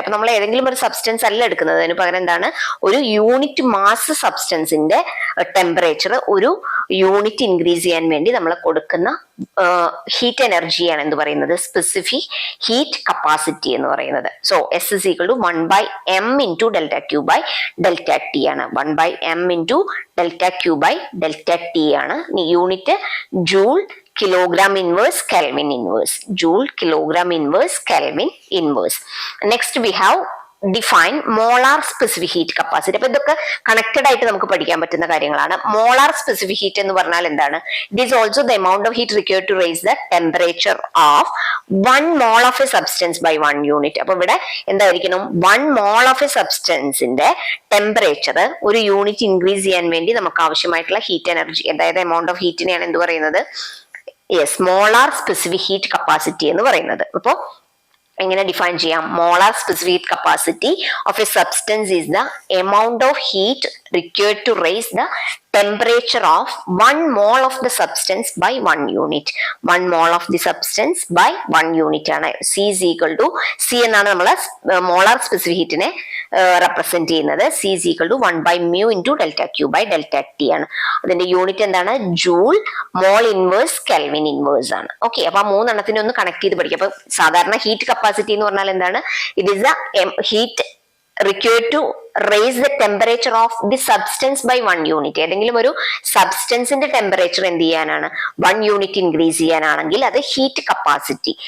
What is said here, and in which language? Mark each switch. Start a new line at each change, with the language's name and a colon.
Malayalam: അപ്പൊ നമ്മൾ ഏതെങ്കിലും ഒരു സബ്സ്റ്റൻസ് അല്ല എടുക്കുന്നത്, അതിന് പകരം എന്താണ്? ഒരു യൂണിറ്റ് മാസ് സബ്സ്റ്റൻസിന്റെ ടെമ്പറേച്ചർ ഒരു യൂണിറ്റ് ഇൻക്രീസ് ചെയ്യാൻ വേണ്ടി നമ്മൾ കൊടുക്കുന്ന ഹീറ്റ് എനർജിയാണ് എന്ത് പറയുന്നത്? സ്പെസിഫിക് ഹീറ്റ് കപ്പാസിറ്റി എന്ന് പറയുന്നത്.
English: so S is equal to 1/m into delta Q by delta T
Malayalam: ആണ്.
English: 1/m into delta Q by delta T ആണ്. Unit joule kilogram inverse Kelvin inverse. Joule kilogram inverse Kelvin inverse. Next we have define molar specific heat capacity.
Malayalam: അപ്പൊ ഇതൊക്കെ connected ആയിട്ട് നമുക്ക് പഠിക്കാൻ പറ്റുന്ന കാര്യങ്ങളാണ്. Molar specific heat എന്ന് പറഞ്ഞാൽ എന്താണ്?
English: It is also the amount of heat required to raise the temperature of 1 mole of a substance by 1 unit.
Malayalam: അപ്പൊ ഇവിടെ എന്തായിരിക്കണം? 1 മോൾ ഓഫ് എ സബ്സ്റ്റൻസിന്റെ ടെമ്പറേച്ചർ ഒരു യൂണിറ്റ് ഇൻക്രീസ് ചെയ്യാൻ വേണ്ടി നമുക്ക് ആവശ്യമായിട്ടുള്ള ഹീറ്റ് എനർജി, അതായത് എമൗണ്ട് ഓഫ് ഹീറ്റിനെയാണ് എന്ത് പറയുന്നത്? Yes, molar specific heat capacity എന്ന് പറയുന്നത്. അപ്പോൾ എങ്ങനെ ഡിഫൈൻ ചെയ്യാം?
English: Molar specific heat capacity of a substance is the amount of heat required to raise the temperature of 1 mole of the substance by 1 unit. 1 mole of the substance by 1 unit ആണ്. C is equal to C
Malayalam: എന്നാണ് നമ്മൾ molar specific ഹീറ്റിനെ represent ചെയ്യുന്നത്.
English: C is equal to 1/mu into delta Q by delta T ആണ്.
Malayalam: അതിന്റെ unit എന്താണ്? Joule mole inverse kelvin inverse ആണ്.
English: okay,
Malayalam: അപ്പൊ ആ മൂന്നെണ്ണത്തിനെ ഒന്ന് കണക്ട് ചെയ്ത് പഠിക്കാം. അപ്പൊ സാധാരണ ഹീറ്റ് കപ്പാസിറ്റി എന്ന് പറഞ്ഞാൽ എന്താണ്?
English: It is the heat required to raise the temperature of the substance by 1 unit.
Malayalam: ഏതെങ്കിലും ഒരു സബ്സ്റ്റൻസിന്റെ ടെമ്പറേച്ചർ എന്ത് ചെയ്യാനാണ്? 1 യൂണിറ്റ് ഇൻക്രീസ് ചെയ്യാനാണെങ്കിൽ അത് ഹീറ്റ് കപ്പാസിറ്റി.